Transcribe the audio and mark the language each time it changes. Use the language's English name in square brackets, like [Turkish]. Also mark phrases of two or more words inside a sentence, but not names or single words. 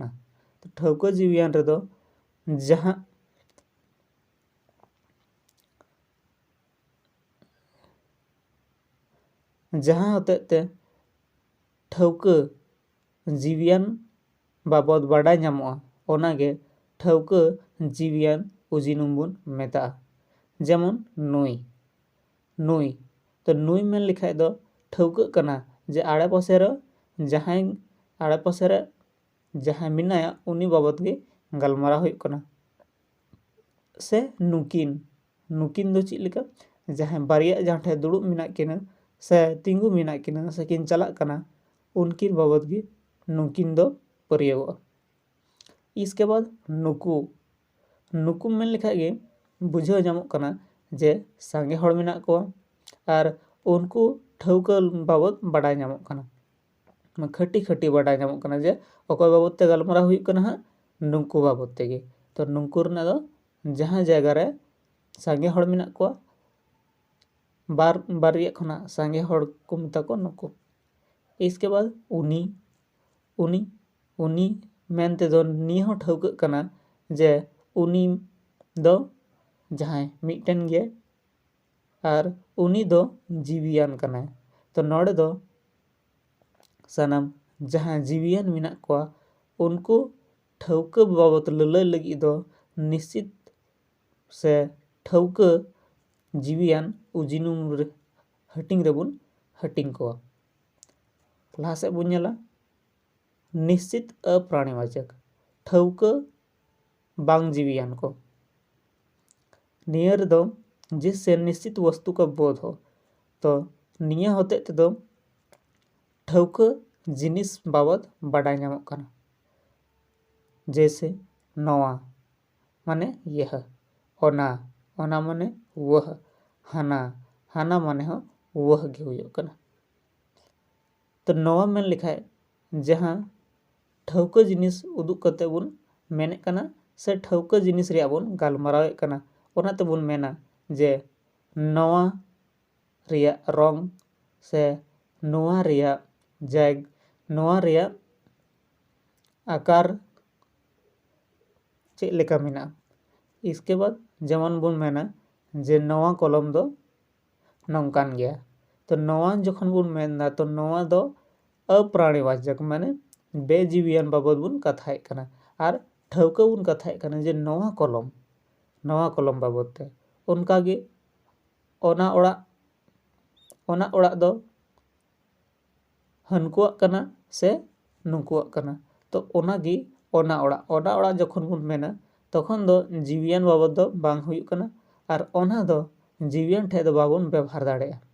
[Santali] तो ठौका जीवियान रे दो जहां होतेते ठौका जीवियान बाबत बडाय ᱧᱟᱢᱚᱜᱼᱟ ओनागे ठौका जीवियान उजिनुम बोन मेता। जेमन नुई नुई तो नुई मेन लिखाय दो ठौका कना जे आड़े पासे रे जहां मिनाया उनी बाबत गे गलमारा हुई कना। से नुकिन नुकिन दो चेद लेका जहां बारिया जहां ठे दुड़ुब मिना किना से तिंगु मिना किना से किन चला कना उनकिन बाबत गे नुकिन दो प्रयोगोगा। [Hindi] इसके बाद [Santali] नुकु नुकु मेन लिखा गे बुझाव ᱧᱟᱢᱚᱜ कना जे सांगे हड़ मिना कोआ और उनको ठौका बाबत बडाय ᱧᱟᱢᱚᱜ कना। खटी खटी बडाय ᱧᱟᱢᱚᱜ कना जे अकोय बाबत ते गलमारा हुई कना हा नुंकु बाबत तेगे। तो नुंकु रना दो जहां जायगा रे सांगे हड़ मिना कोआ बारिया खना सांगे हड़ को मिता को नुकु। [Hindi] इसके बाद [Santali] उनी उनी उनी मेनते दो निये हो ठौका कना जे उनी दो जहां मिटन गे और उनी दो जीवियान कना। तो नोड़े दो सनम जहां जीवियान मिना कोआ उनको ठौका बाबत ललय लगी दो निश्चित से ठौका जीवियान उजिनुम हटिंग रेबुन हटिंग कोआ। लहा से बुन नेला निश्चित अप्राणीवाचक ठौका बांग जीवियान को। [Hindi] नियर दो जिससे निश्चित वस्तु का बोध हो। [Santali] तो निया होते ते दो ठौका जिनिस बाबत बडाय ᱧᱟᱢᱚᱜ कना। जैसे नवा माने यह ओना ओना माने वह हाना हाना माने हो वह गे हुयो कना। तो नवा मेन लिखाय जहां ठौका जिनिस उदुग कते बुन मेने कना से ठौका जिनिस रिया बुन गलमारावे कना। ओनाते बुन मेना जे नवा रिया रंग से नवा रिया जैग नवा रिया आकार चेद लेका मिना। इसके बाद जेमन बुन मेना जे नवा कलम दो नौकान गया। तो नवा जखन बुन मेनदा तो नवा दो अप्राणीवाचक माने बेजीवियान बाबत बुन कथाय कना। और ठौका बुन कथाय कना जे नवा कलम बाबत ते उनका गे ओना ओड़ा दो हनकुआ कना से नुकुआ कना। तो ओना गे ओना ओड़ा जखन बुन मेना तखन दो जीवियान बाबत दो बांग हुई कना। और ओना दो जीवियान ठे दो बाबन व्यवहार दाड़ेया।